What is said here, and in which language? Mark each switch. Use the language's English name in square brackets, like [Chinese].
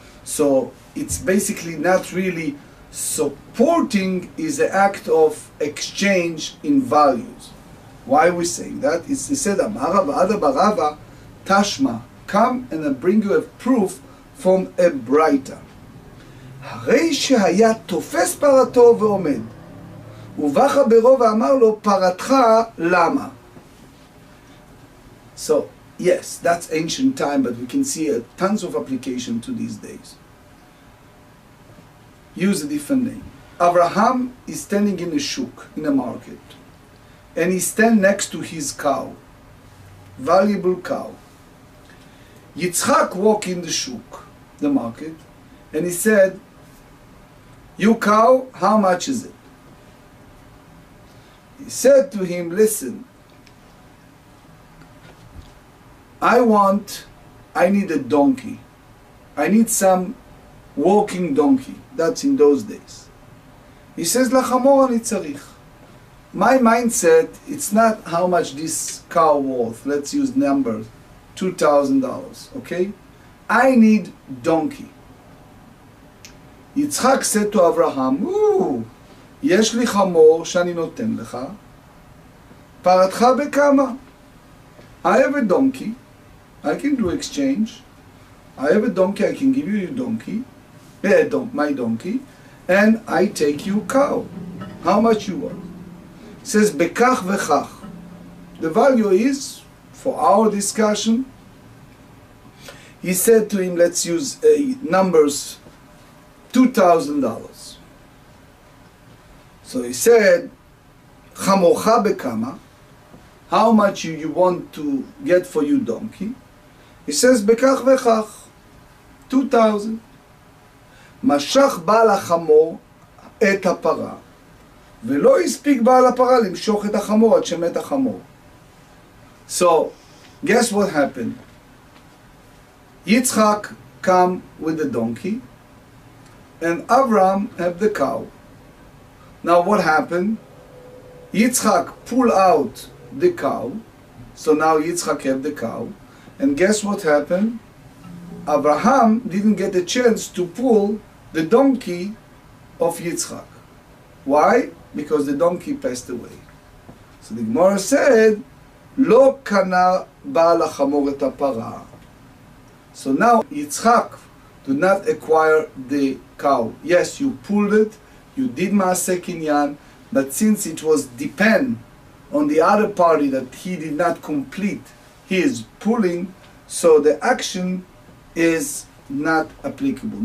[English] So it's basically not really supporting, is an act of exchange in values. Why are we saying that? It's said, Amara v'ada barava tashma, come and I bring you a proof from a Braita. [Hebrew] הרי שהיה תופס פרתו ועומד, ובא חברו ואמר לו, פרתך למה? [English] So, yes, that's ancient time, but we can see tons of application to these days. Use a different name. Abraham is standing in a shuk, in a market, and he stands next to his cow, valuable cow. Yitzchak walked in the shuk, the market, and he said, you cow, how much is it? He said to him, listen, I need a donkey. I need some walking donkey. That's in those days. He says, [Hebrew] לחמור אני צריך. [English] My mindset, it's not how much this cow worth. Let's use numbers. $2,000, okay? I need donkey. Yitzchak said to Abraham, [Hebrew] יש לי חמור שאני נותן לך, פרתך בכמה? [English] I have a donkey, I can do exchange. I have a donkey, I can give you your donkey, my donkey, and I take you cow. How much you want? It says, bekach vechach. The value is, for our discussion, he said to him, let's use numbers, $2,000. So he said, chamorcha bekama, how much you want to get for your donkey? He says, bekach vechach, 2,000. [Hebrew] משך בעל החמור את הפרה, ולא הספיק בעל הפרה למשוך את החמור עד שמת החמור. [English] So, guess what happened? Yitzchak come with the donkey, and Avram have the cow. Now what happened? Yitzchak pull out the cow, so now Yitzchak have the cow, and guess what happened? Abraham didn't get a chance to pull the donkey of Yitzchak. Why? Because the donkey passed away. So the Gemara said, [Hebrew] לא קנה בעל החמור את הפרה. [English] So now Yitzchak did not acquire the cow. Yes, you pulled it, you did maaseh kinyan, but since it was depend on the other party that he did not complete his pulling, so the action is not applicable.